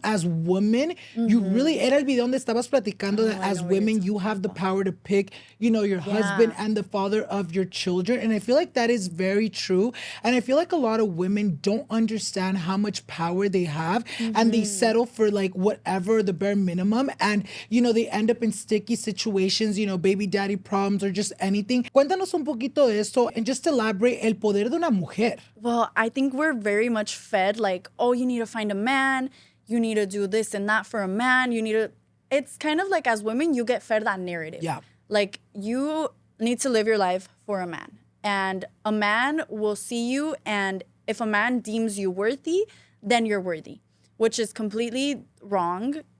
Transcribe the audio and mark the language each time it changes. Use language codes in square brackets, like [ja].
[en] As women, you really, [es] era el video donde estabas platicando [en] that as women, you have the power to pick, you know, your husband and the father of your children. And I feel like that is very true. And I feel like a lot of women don't understand how much power they have, and they settle for like whatever, the bare minimum. And, you know, they end up in sticky situations, you know, baby daddy problems or just anything. [es] Cuéntanos un poquito de esto [en] and just elaborate [es] el poder de una mujer. [en] Well, I think we're very much fed like, oh, you need to find a man. You need to do this and that for a man. It's kind of like as women, you get fed that narrative. Yeah. Like you need to live your life for a man. And a man will see you, and if a man deems you worthy, then you're worthy, which is completely wrong.